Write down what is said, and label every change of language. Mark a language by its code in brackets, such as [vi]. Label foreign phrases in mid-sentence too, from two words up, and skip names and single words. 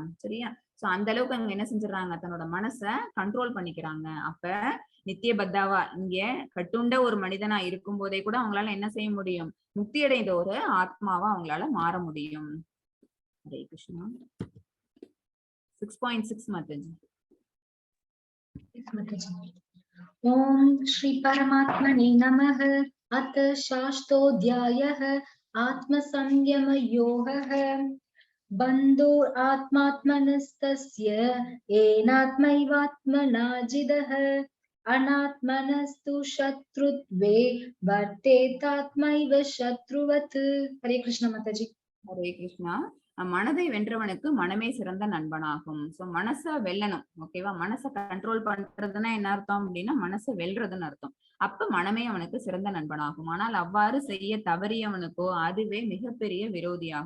[ta] சரியா? சோ அந்த அளவுக்கு அவங்க என்ன செஞ்சிடறாங்க, தன்னோட மனசை கண்ட்ரோல் பண்ணிக்கிறாங்க. அப்ப நித்திய பத்தாவா இங்க கட்டுண்ட ஒரு மனிதனா இருக்கும் போதே கூட அவங்களால என்ன செய்ய முடியும், முக்தி அடைந்த ஒரு ஆத்மாவா அவங்களால மாற முடியும். ஹரே கிருஷ்ணா. 6.6 माताजी. [sa] ओम श्री परमात्मने नमः. अथ शास्तोऽध्यायः आत्मसंयम योगः. बन्धो आत्मात्मनस्तस्य येनात्मैवात्मना जितः अनात्मनस्तु शत्रुत्वे वर्तेतात्मैव शत्रुवत्. [hi] हरे कृष्ण माताजी. [ta] ஹரே கிருஷ்ணா. மனதை வென்றவனுக்கு மனமே சிறந்த நண்பனாகும். சோ மனசை வெல்லணும். ஓகேவா? மனசை கண்ட்ரோல் பண்றதுன்னா என்ன அர்த்தம் அப்படின்னா, மனசை வெல்றதுன்னு அர்த்தம். அப்ப மனமே அவனுக்கு சிறந்த நண்பனாகும். ஆனால் அவ்வாறு செய்ய தவறியவனுக்கோ அதுவே மிகப்பெரிய விரோதியாகும்.